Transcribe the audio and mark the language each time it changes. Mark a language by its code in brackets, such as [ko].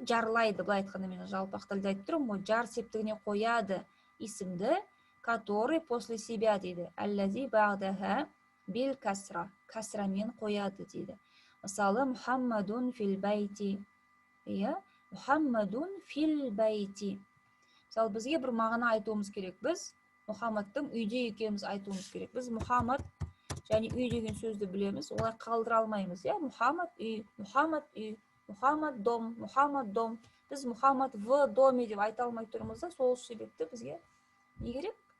[kk] Жарлайды, былай айтқанда мен жалпақ тілде айтып тұрмын, жар септігіне қояды исімді, [ru] который после себя [kk] дейді. [ar] Аллази бa'даха бил касра. [kk] Касрамен қояды дейді. Мысалы, [ar] Мухаммадун фил байти. Мухаммадун фил байти. [kk] Мысалы, бізге бір мағына айтуымыз керек. Біз Мұхаммадтың үйде екеніміз айтуымыз керек. Біз Мұхаммад және үй деген сөзді білеміз. Олай қалдыра алмаймыз. Мұхаммад үй, Мұхаммад дом. Біз Мұхаммад [ru] в доме [kk] деп айта алмай тұрмыз да, сол себепті бізге не керек?